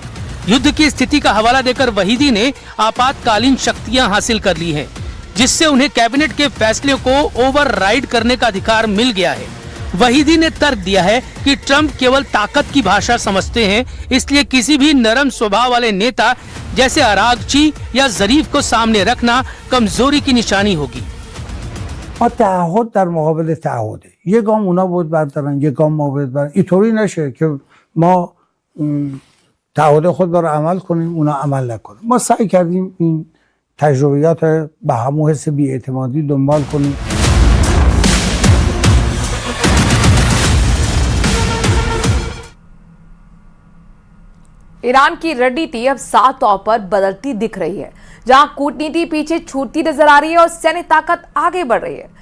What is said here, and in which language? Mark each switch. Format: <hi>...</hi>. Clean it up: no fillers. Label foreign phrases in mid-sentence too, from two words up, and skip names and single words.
<hi>युद्ध की स्थिति का हवाला देकर वहीदी ने आपातकालीन शक्तियां हासिल कर ली हैं, जिससे उन्हें कैबिनेट के फैसले को ओवरराइड करने का अधिकार मिल गया है। वहीदी ने तर्क दिया है कि ट्रंप केवल ताकत की भाषा समझते हैं, इसलिए किसी भी नरम स्वभाव वाले नेता जैसे अरागची या जरीफ को सामने रखना कमजोरी की निशानी होगी।</hi> <fa>ما تعهد در مقابل تعهده، یه گام اونا بود بردارن یه گام ما بود بردارن. اینطوری نشه که ما تعهد خود رو عمل کنیم اونا عمل نکنیم. ما سعی کردیم این تجربیات به همون حس بی‌اعتمادی دنبال کنیم.</fa> <hi>ईरान की रणनीति अब साफ तौर पर बदलती दिख रही है, जहां कूटनीति पीछे छूटती नजर आ रही है और सैन्य ताकत आगे बढ़ रही है।</hi>